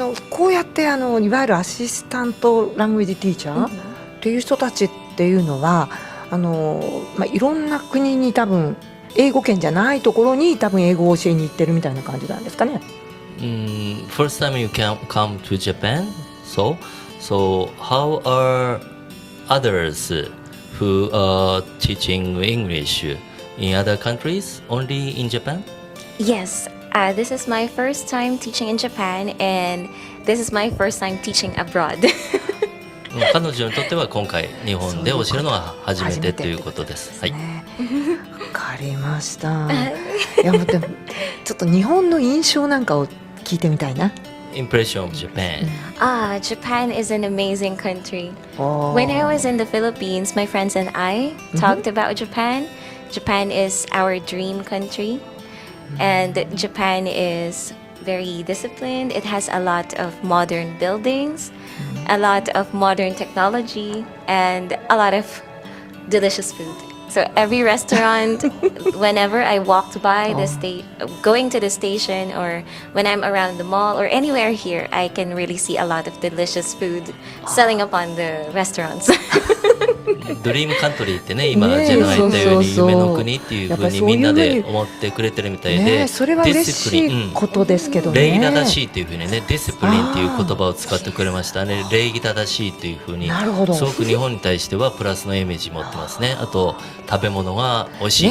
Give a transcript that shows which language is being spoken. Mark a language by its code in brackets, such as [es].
[ja] こうやっていわゆるアシスタントラングエージティーチャーっていう人たちっていうのは、いろんな国に多分英語圏じゃないところに多分英語を教えに行ってるみたいな感じなんですかね。 [en] First time you can come to Japan, so how are others who are teaching English in other countries? Only in Japan? Yes. This is my first time teaching in Japan, and this is my first time teaching abroad. [ja] 彼女にとっては今回日本で教えるのは初めてということです。はい。わかりました。いやもうでもちょっと日本の印象なんかを聞いてみたいな。 [en] Impression of Japan. Japan is an amazing country. When I was in the Philippines, my friends and I talked about Japan. Japan is our dream country, and Japan is very disciplined. It has a lot of modern buildings, a lot of modern technology, and a lot of delicious food. So every restaurant, whenever I walked by going to the station, or when I'm around the mall or anywhere here, I can really see a lot of delicious food selling upon the restaurants. [ja] ドリームカントリーってね、今ジェラが言ったように夢の国っていう風にみんなで思ってくれてるみたいで、それは嬉しいことですけどね。礼儀正しいっていう風にね、ディスプリンっていう言葉を使ってくれましたね。礼儀正しいっていう風に、すごく日本に対してはプラスのイメージ持ってますね。あと食べ物が美味しい、